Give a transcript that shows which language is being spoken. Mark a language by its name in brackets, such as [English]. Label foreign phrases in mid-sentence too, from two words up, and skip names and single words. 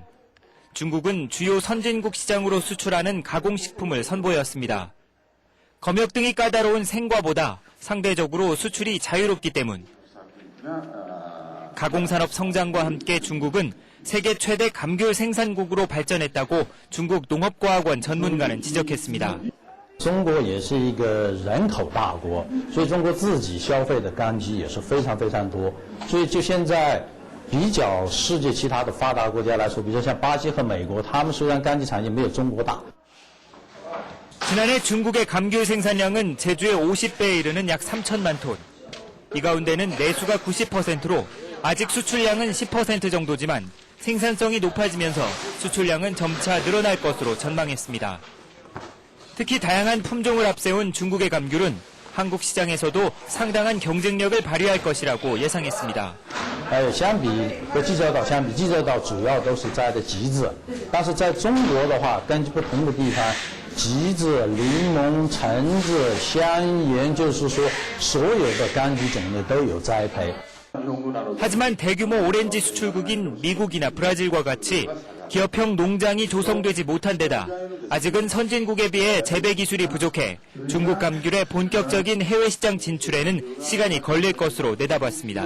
[Korean] 중국은 주요 선진국 시장으로 수출하는 가공식품을 선보였습니다. 검역 등이 까다로운 생과보다 상대적으로 수출이 자유롭기 때문. 가공산업 성장과 함께 중국은 세계 최대 감귤 생산국으로 발전했다고 중국 농업과학원 전문가는 지적했습니다. [Chinese] 中国也是一个人口大国，所以中国自己消费的柑橘也是非常非常多。所以就现在比较世界其他的发达国家来说，比如像巴西和美国，他们虽然柑橘产业没有中国大。 [Korean] 지난해 중국의 감귤 생산량은 제주의 50배에 이르는 약 3천만 톤. 이 가운데는 내수가 90%로 아직 수출량은 10% 정도지만 생산성이 높아지면서 수출량은 점차 늘어날 것으로 전망했습니다. 특히 다양한 품종을 앞세운 중국의 감귤은 한국 시장에서도 상당한 경쟁력을 발휘할 것이라고 예상했습니다. [Chinese] 相比和济州岛相比，济州岛主要都是摘的橘子，但是在中国的话，根据不同的地方，橘子、柠檬、橙子、香盐，就是说所有的柑橘种类都有栽培。 [Korean] 하지만 대규모 오렌지 수출국인 미국이나 브라질과 같이 기업형 농장이 조성되지 못한 데다 아직은 선진국에 비해 재배 기술이 부족해 중국 감귤의 본격적인 해외 시장 진출에는 시간이 걸릴 것으로 내다봤습니다.